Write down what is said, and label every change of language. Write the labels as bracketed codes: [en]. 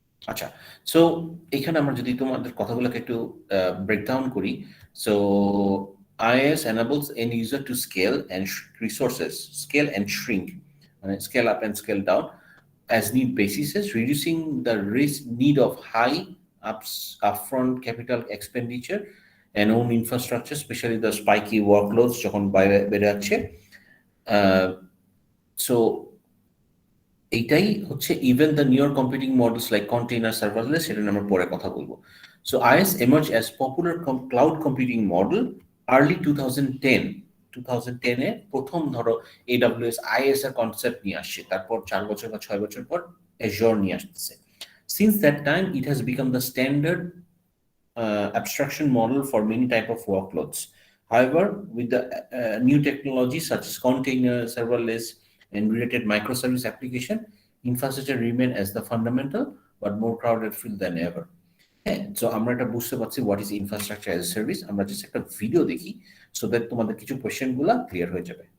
[en] আচ্ছা, সো এখানে আমরা যদি তোমাদের কথাগুলোকে একটু ব্রেকডাউন করি, so IaaS enables end user to scale and resources, scale and shrink, মানে scale up and scale down as need basis, reducing the risk need of high upfront capital expenditure and own infrastructure, especially the spiky workloads [bn] যখন বেড়ে যাচ্ছে। So এইটাই হচ্ছে [en] even the newer computing models like container serverless, [bn] সেটা নিয়ে আমরা পরে কথা বলবো। So [en] IaaS emerged as popular cloud computing model early 2010 [bn] এ প্রথম ধরো AWS IaaS এর কনসেপ্ট নিয়ে আসছে, তারপর 4 বছর বা 6 বছর পর Azure নিয়ে আসছে। [en] Since that time it has become the standard abstraction model for many type of workloads. However, with the new technologies such as container, serverless, and related microservice application, infrastructure remain as the fundamental but more crowded field than ever. [bn] হ্যাঁ, so আমরা এটা বুঝতে পারছি [en] What is infrastructure as a service. [bn] আমরা just একটা video দেখি so that তোমাদের কিছু কোয়েশ্চেন গুলা ক্লিয়ার হয়ে যাবে।